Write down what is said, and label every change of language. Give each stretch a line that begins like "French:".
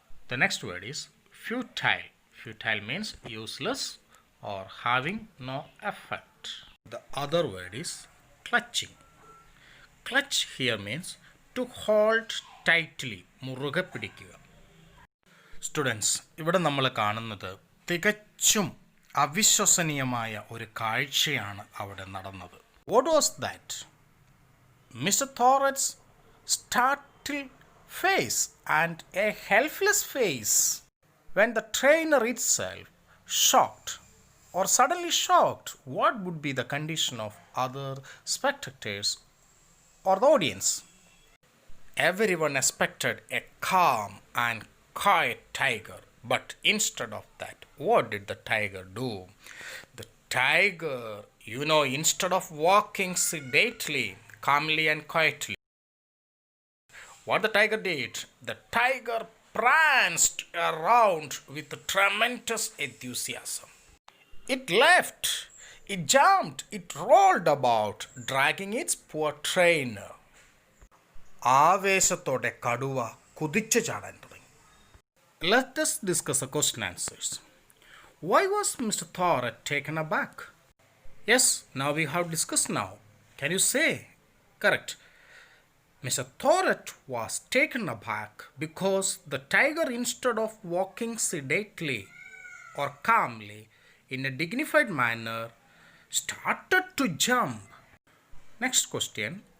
English: The next word is futile. Futile means useless or having no effect. The other word is clutching. Clutch here means to hold tightly,
Malayalam: മുറുകെ പിടിക്കുക. Students, ഇവിടെ നമ്മൾ കാണുന്നത് തികച്ചും അവിശ്വസനീയമായ ഒരു കാഴ്ചയാണ് അവിടെ നടന്നത്.
English: What was that? Mister തോററ്റ്സ് startled face and a helpless face when the trainer itself shocked or suddenly shocked. What would be the condition of other spectators or the audience? Everyone expected a calm and quiet tiger, but instead of that, what did the tiger do? The tiger, instead of walking sedately, calmly and quietly, what the tiger did? The tiger pranced around with tremendous enthusiasm. It leapt, it jumped, it rolled about, dragging its poor trainer.
Malayalam: ആവേശത്തോടെ കടുവ കുതിച്ചു ചാടാൻ തുടങ്ങി.
English: Let us discuss the question answers. Why was Mr. Thorat taken aback? Yes, now we have discussed now. Can you say? Correct. Mr. Thorat was taken aback because the tiger, instead of walking sedately or calmly in a dignified manner, started to jump. Next question.